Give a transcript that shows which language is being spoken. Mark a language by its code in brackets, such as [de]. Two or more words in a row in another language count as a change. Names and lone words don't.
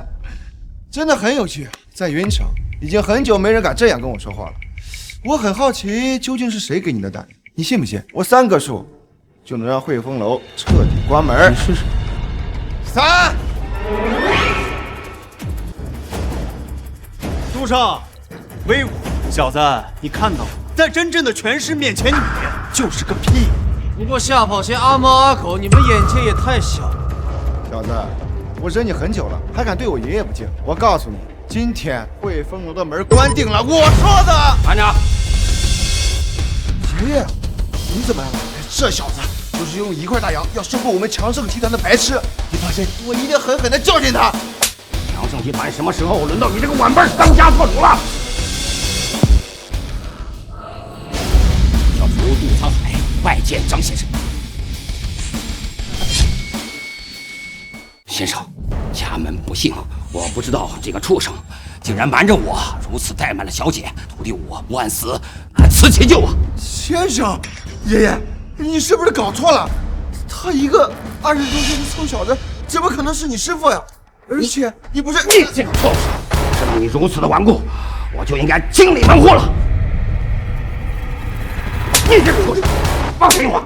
[zh] 真的很有趣，在雲城已經很久沒人敢這樣跟我說話了。我很好奇，究竟是誰給你的膽量？你信不信我3個數就能讓匯豐樓徹底關門？你試試。 3。杜尚，威武！小子，你看到了，在真正的权势面前，你就是個屁。不過嚇跑些阿猫阿狗，你們眼界也太小了。小子，我忍你很久了，還敢對我爺爺不敬？我告訴你，今天匯豐樓的門關定了，我說的。慢着！爺爺，你怎麼來了？這小子就是用1塊大洋要收購我們強盛集團的白痴。你放心，我一定狠狠地教訓他。强盛集團什麼時候輪到你這個晚輩當家做主了？要除杜滄海，拜見張先生。先生，家門不幸，我不知道這個畜生竟然瞞着我，如此怠慢了小姐，徒弟我萬死難辭其咎啊！先生，爺爺，你是不是搞錯了？他一個20多歲的臭小子，怎麼可能是你師父呀？而且你不是你這個臭手，知道你如此的頑固，我就應該清理門戶了。你這個畜生！放屁话！